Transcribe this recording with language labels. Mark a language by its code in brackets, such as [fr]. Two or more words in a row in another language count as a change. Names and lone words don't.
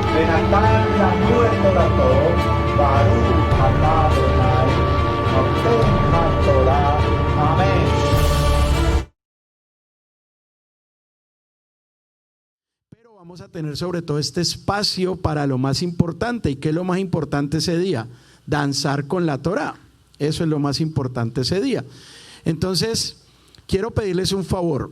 [he] ונתן לנו את תורתו, ברוך אתה אדוני, נותן התורה. אמן. [es] Pero vamos a tener sobre todo este espacio para lo más importante. ¿Y qué es lo más importante ese día? Danzar con la Torá. Eso es lo más importante ese día. Entonces, quiero pedirles un favor.